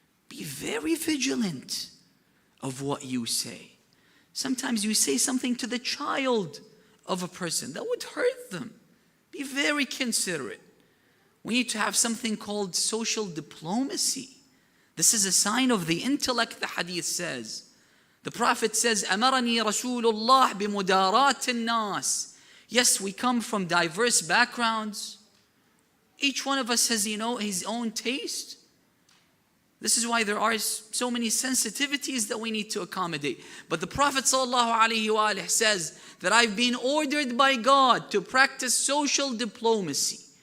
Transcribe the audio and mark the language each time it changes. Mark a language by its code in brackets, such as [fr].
[en] Be very vigilant of what you say. Sometimes you say something to the child of a person that would hurt them. Be very considerate. We need to have something called social diplomacy. This is a sign of the intellect, the hadith says. The Prophet says, [ar] أَمَرَنِي رَسُولُ اللَّهِ بِمُدَارَاتِ النَّاسِ. [en] Yes, we come from diverse backgrounds. Each one of us has, his own taste. This is why there are so many sensitivities that we need to accommodate. But the Prophet ﷺ says that I've been ordered by God to practice social diplomacy.